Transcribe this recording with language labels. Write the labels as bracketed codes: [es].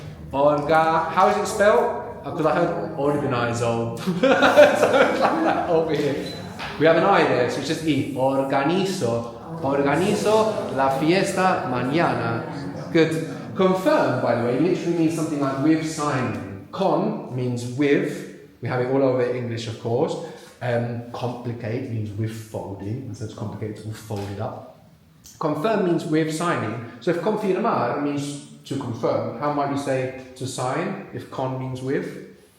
[en] Orga. How is it spelled? Because I heard organizo. So it's like that over here. We have an I there, so it's just I. [es] Organizo. Organizo la fiesta mañana. [en] Good. Confirm, by the way, literally means something like with signing. Con means with. We have it all over English, of course. Complicate means with folding. So it's complicated, it's all folded up. Confirm means with signing. So if confirmar means to confirm, how might you say to sign if con means with?